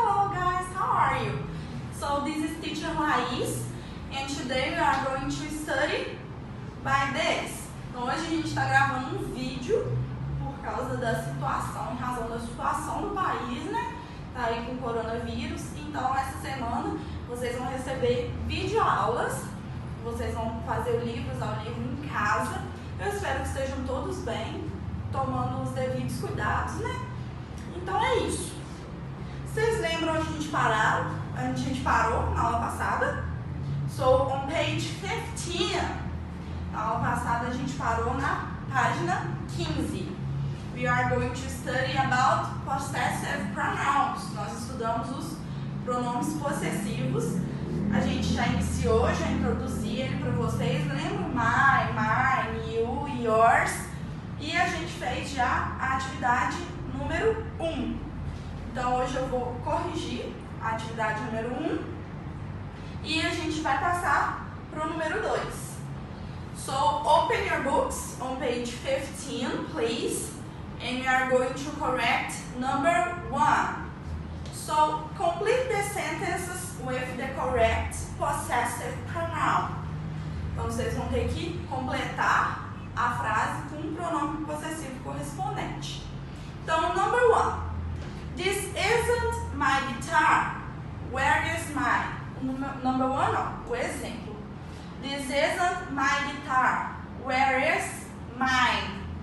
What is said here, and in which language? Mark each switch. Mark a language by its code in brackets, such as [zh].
[en] this is teacher Laís, and today we are going to study by this. [pt] Então hoje a gente está gravando um vídeo por causa da situação, em razão da situação do país, né? Tá aí com o coronavírus. Então essa semana vocês vão receber videoaulas, vocês vão fazer o livro em casa. Eu espero que estejam todos bem, tomando os devidos cuidados, né? Então é isso. Vocês lembram onde a gente parou na aula passada? [en] So, on page 15. [pt] Na aula passada a gente parou na página 15. [en] We are going to study about possessive pronouns. [pt] Nós estudamos os pronomes possessivos. A gente já iniciou, já introduzi ele para vocês. Lembram? [en] My, mine, you, yours. [pt] E a gente fez já a atividade número 1. Então hoje eu vou corrigir a atividade número 1 e a gente vai passar para o número 2. [en] So, open your books on page 15, please, and we are going to correct number 1. So, complete the sentences with the correct possessive pronoun. [pt] Então vocês vão ter que completar a frase com um pronome possessivo correspondente. Então, [en] number 1. This isn't my guitar. Where is mine? Number 1, [pt] ó, o exemplo. [en] This isn't my guitar. Where is mine?